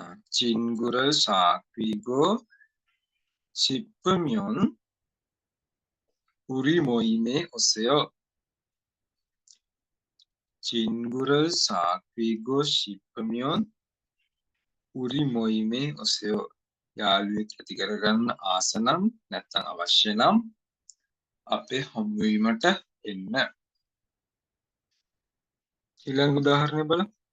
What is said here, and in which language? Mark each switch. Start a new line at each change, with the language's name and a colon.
Korean: චින්ගුරල් සාක්විගෝ ශිප්පමියොන් 우리 모임에 오세요. 친구를 사귀고 싶으면 우리 모임에 오세요.
Sinhala: යාළුවෙක් ඇති කරගන්න ආස නම් නැත්නම් අවශ්‍ය නම් අපේ හමුවීමට එන්න. ඊළඟ උදාහරණය බලමු.